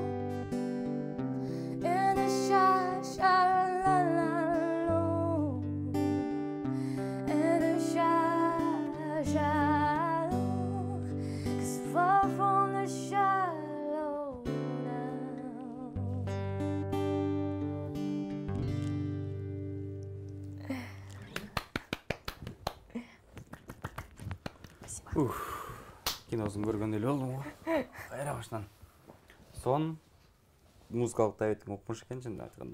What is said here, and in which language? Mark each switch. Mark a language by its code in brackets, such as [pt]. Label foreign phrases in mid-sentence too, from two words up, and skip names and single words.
[en] In the shallow. In the shallow. 'Cause far from the shallow now. [ky] Киносун көргөн эле болдум го. Кайра баштан. Сон музыкалык табитиң окмуш экен чындап айтканда.